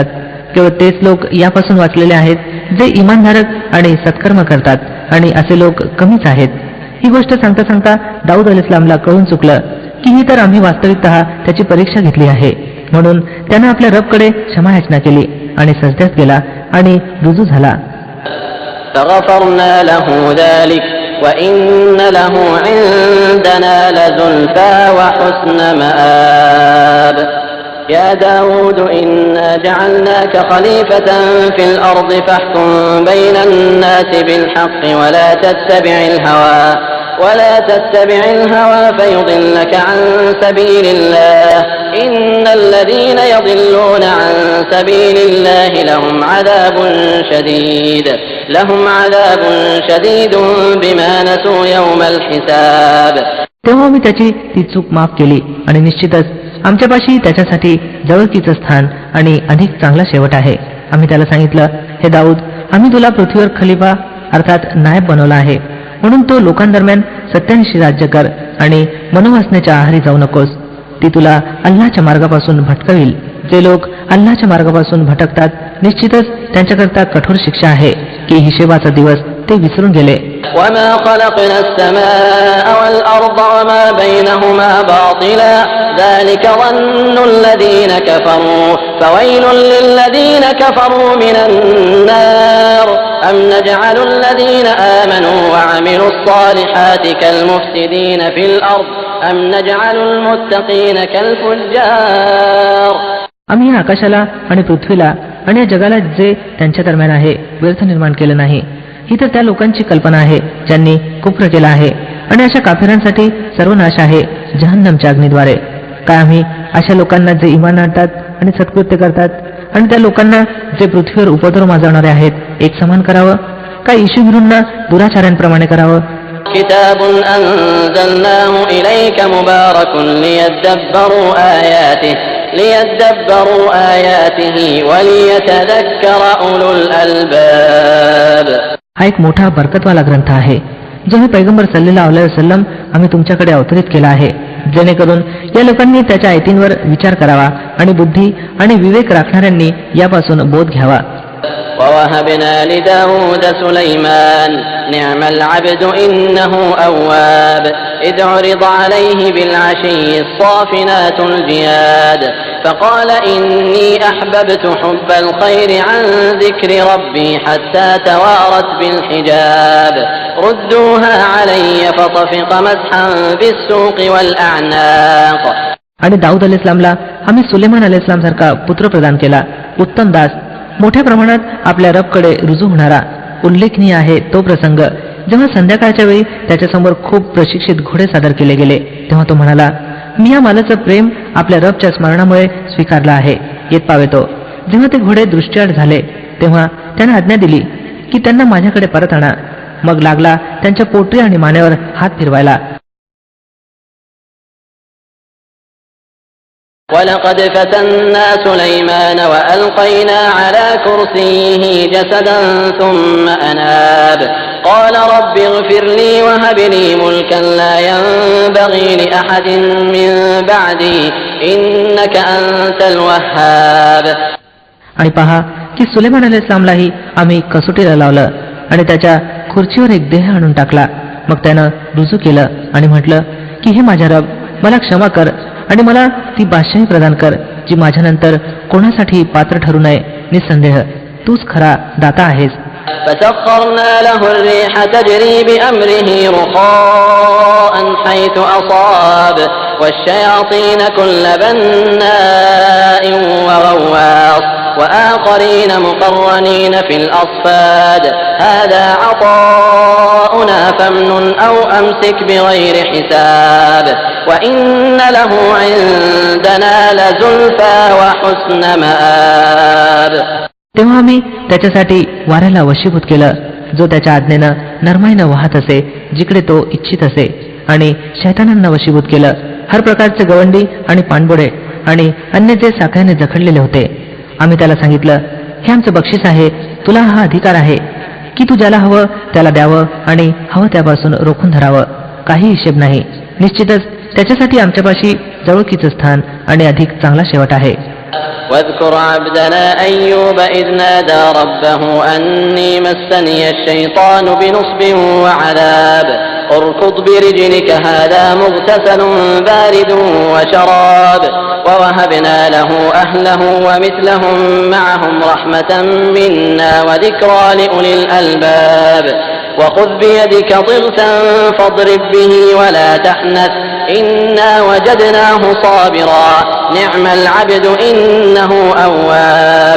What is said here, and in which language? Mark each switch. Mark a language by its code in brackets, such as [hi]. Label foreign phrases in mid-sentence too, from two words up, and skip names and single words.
[mr] केवळ तेच लोक यापासून वाचलेले आहेत जे इमानधारक आणि सत्कर्म करतात आणि असे लोक कमीच आहेत. ही गोष्ट सांगता सांगता दाऊद अलैहिस्सलामला कळून चुकलं की ही तर आम्ही वास्तविकतः त्याची परीक्षा घेतली आहे. म्हणून त्यानं आपल्या रबकडे क्षमायाचना केली आणि सजद्यात गेला आणि रुजू झाला. [ar] فغفرنا له ذلك وإن له عندنا لزلفى وحسن مآب يا داود إنا جعلناك خليفة في الأرض فاحكم بين الناس بالحق ولا تتبع الهوى فيضلك عن سبيل الله إن الذين يضلون عن سبيل الله لهم عذاب شديد بما نسوا يوم الحساب. [mr] तेव्हा मी त्याची ती चूक माफ केली आणि निश्चितच आमच्यापाशी त्याच्यासाठी जवळकीचं स्थान आणि अधिक चांगला शेवट आहे. आम्ही त्याला सांगितलं, हे दाऊद, आम्ही तुला पृथ्वीवर खलिफा अर्थात नायब बनवला आहे, म्हणून तो लोकांदरम्यान सत्यानिशी राज्य कर आणि मनोवासनेच्या आहारी जाऊ नकोस. ती तुला अल्लाच्या मार्गापासून भटकविल. जे लोक अल्लाच्या मार्गापासून भटकतात निश्चितच त्यांच्याकरता कठोर शिक्षा आहे की हिशेबाचा दिवस ते विसरून गेले. [ar] وما خلقنا السماء والأرض وما بينهما باطلا ذلك ظن الذين كفروا فويل للذين كفروا من النار أم نجعل الذين آمنوا وعملوا الصالحات كالمفسدين في الأرض أم نجعل المتقين كالفجار. [mr] आम्ही आकाशाला आणि पृथ्वीला आणि या जगाला जे त्यांच्या दरम्यान आहे व्यर्थ निर्माण केलं नाही. ही तर त्या लोकांची कल्पना आहे ज्यांनी कुफ्र केला आहे आणि अशा काफिरांसाठी सर्वनाश आहे जहन्नमच्या अग्नीद्वारे. काय आम्ही अशा लोकांना जे इमान आणतात आणि सत्कृत्य करतात आणि त्या लोकांना जे पृथ्वीवर उपद्रव माजवणारे आहेत एक समान करावं? काय ईशुभिरूंना दुराचार्यांप्रमाणे करावं? [ar] كتاب أنزلناه إليك مبارك ليدبروا آياته وليتذكر أولو الألباب. [mr] हा एक मोठा बरकतवाला ग्रंथ आहे जो मी पैगंबर [ar] صلى الله عليه وسلم [mr] आम्ही तुमच्याकडे अवतरित केला आहे, जेणेकरून या लोकांनी त्याच्या आयतींवर विचार करावा आणि बुद्धी आणि विवेक राखणाऱ्यांनी यापासून बोध घ्यावा. [ar] ووهبنا لداود سليمان نعم العبد إنه أواب إذ عرض عليه بالعشي الصافنات الجياد فقال إني أحببت حب الخير عن ذكر ربي حتى توارت بالحجاب ردوها علي فطفق مسحا بالسوق والأعناق. [mr] आणि दाऊद अलैहिस्सलामला आम्ही सुलेमान अलैहिस्सलाम सारखा पुत्र प्रदान केला, उत्तम दास, मोठ्या प्रमाणात आपल्या रबकडे रुजू होणारा. उल्लेखनीय आहे तो प्रसंग जेव्हा संध्याकाळच्या वेळी त्याच्यासमोर खूप प्रशिक्षित घोडे सादर केले गेले, तेव्हा तो म्हणाला, मी या मालाचं प्रेम आपल्या रबच्या स्मरणामुळे स्वीकारलं आहे, येत पावेतो. जेव्हा ते घोडे दृष्टीआड झाले तेव्हा त्याने आज्ञा दिली की त्यांना माझ्याकडे परत आणा. मग लागला त्यांच्या पोटरी आणि मानेवर हात फिरवायला. [ar] ولقد فتنا سليمان وألقينا على كرسيه جسدا ثم أناب قال رب اغفر لي وهب لي ملكا لا ينبغي لأحد من بعدي إنك أنت الوهاب. [mr] आणि पहा की सुलेमान अलैहिस्सलामलाही आम्ही कसोटीला लावलं आणि त्याच्या खुर्चीवर एक देह आणून टाकला. मग त्यानं रुजू केलं आणि म्हटलं की हे माझ्या रब, मला क्षमा कर आणि मला ती बादशाही प्रदान कर जी माझ्यानंतर कोणासाठी पात्र ठरू नये. निसंदेह तूच खरा दाता आहेस. [ar] فسخرنا له الريح تجري بأمره رخاء حيث أصاب والشياطين كل بناء وغواص وآخرين مقرنين في الأصفاد هذا عطاؤنا فامنن أو أمسك بغير حساب وإن له عندنا لزلفى وحسن مآب. [mr] तेव्हा आम्ही त्याच्यासाठी वाऱ्याला वशीभूत केलं जो त्याच्या आज्ञेनं नरमाईनं वाहत असे जिकडे तो इच्छित असे, आणि शैतानांना वशीभूत केलं हर प्रकारचे गवंडी आणि पाणबुडे आणि अन्य जे साखळ्याने जखडलेले होते. आम्ही त्याला सांगितलं, हे आमचं बक्षीस आहे, तुला हा अधिकार आहे की तू ज्याला हवं त्याला द्यावं आणि हवं त्यापासून रोखून धरावं. काही हिशेब नाही. निश्चितच त्याच्यासाठी आमच्यापाशी जवळकीचं स्थान आणि अधिक चांगला शेवट आहे. [ar] واذكر عبدنا أيوب إذ نادى ربه أني مسني الشيطان بنصب وعذاب اركض برجلك هذا مغتسل بارد وشراب ووهبنا له أهله ومثلهم معهم رحمة منا وذكرى لأولي الألباب وخذ بيدك ضغثا فاضرب به ولا تحنث إنا وجدناه صابرا نعم العبد إنه أواب.